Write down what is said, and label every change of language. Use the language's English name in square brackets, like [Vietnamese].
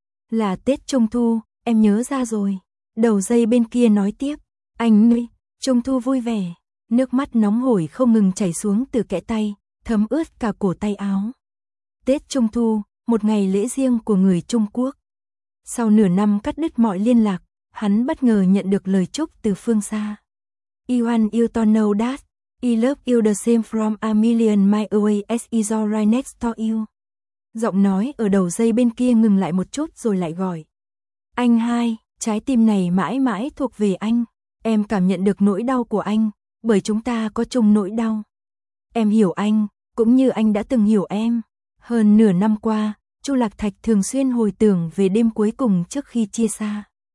[Vietnamese] Là Tết Trung Thu, em nhớ ra rồi. Đầu dây bên kia nói tiếp, anh ơi, Trung Thu vui vẻ. Nước mắt nóng hổi không ngừng chảy xuống từ kẽ tay, thấm ướt cả cổ tay áo. Tết Trung Thu, một ngày lễ riêng của người Trung Quốc. Sau nửa năm cắt đứt mọi liên lạc, hắn bất ngờ nhận được lời chúc từ phương xa. [English] I want you to know that, I love you the same from a million miles away as is right next to you. [Vietnamese] Giọng nói ở đầu dây bên kia ngừng lại một chút rồi lại gọi. Anh hai, trái tim này mãi mãi thuộc về anh. Em cảm nhận được nỗi đau của anh, bởi chúng ta có chung nỗi đau. Em hiểu anh, cũng như anh đã từng hiểu em. Hơn nửa năm qua, Chu Lạc Thạch thường xuyên hồi tưởng về đêm cuối cùng trước khi chia xa.